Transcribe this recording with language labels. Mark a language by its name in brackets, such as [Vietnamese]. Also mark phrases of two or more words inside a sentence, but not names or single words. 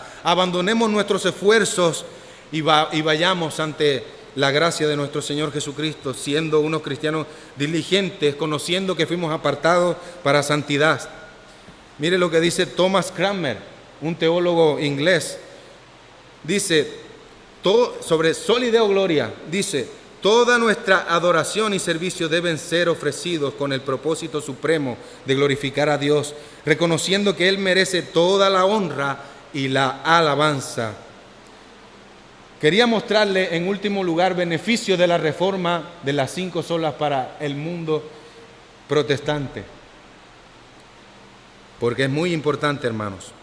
[Spanish] Abandonemos nuestros esfuerzos y vayamos ante la gracia de nuestro Señor Jesucristo, siendo unos cristianos diligentes, conociendo que fuimos apartados para santidad. Mire lo que dice Thomas Cranmer, un teólogo inglés. Dice, sobre [Latin] soli Deo gloria, [Spanish] dice, toda nuestra adoración y servicio deben ser ofrecidos con el propósito supremo de glorificar a Dios, reconociendo que Él merece toda la honra y la alabanza. Quería mostrarle en último lugar beneficios de la reforma de las 5 solas para el mundo protestante, porque es muy importante, hermanos.